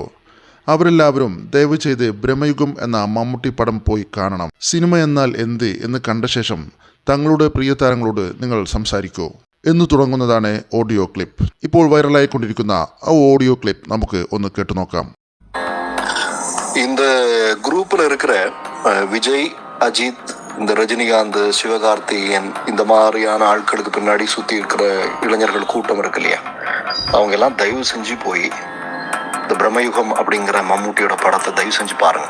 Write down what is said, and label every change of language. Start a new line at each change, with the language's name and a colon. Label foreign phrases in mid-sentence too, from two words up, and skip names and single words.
Malayalam: അവരെല്ലാവരും ദയവ് ചെയ്ത് ബ്രഹ്മയുഗം എന്ന മമ്മൂട്ടി പടം പോയി കാണണം. സിനിമ എന്നാൽ എന്ത് എന്ന് കണ്ട ശേഷം തങ്ങളുടെ പ്രിയ താരങ്ങളോട് നിങ്ങൾ സംസാരിക്കൂ എന്ന് തുടങ്ങുന്നതാണ് ഓഡിയോ ക്ലിപ്പ്. ഇപ്പോൾ വൈറലായിക്കൊണ്ടിരിക്കുന്ന ആ ഓഡിയോ ക്ലിപ്പ് നമുക്ക് ഒന്ന് കേട്ടു നോക്കാം.
Tamil: இந்த குரூப்பில் இருக்கிற விஜய், அஜித், இந்த ரஜினிகாந்த், சிவகார்த்திகேயன் இந்த மாதிரியான ஆட்களுக்கு பின்னாடி சுற்றி இருக்கிற இளைஞர்கள் கூட்டம் இருக்கு இல்லையா, அவங்க எல்லாம் தயவு செஞ்சு போய் இந்த பிரம்மயுகம் அப்படிங்கிற மம்மூட்டியோட படத்தை தயவு செஞ்சு பாருங்கள்.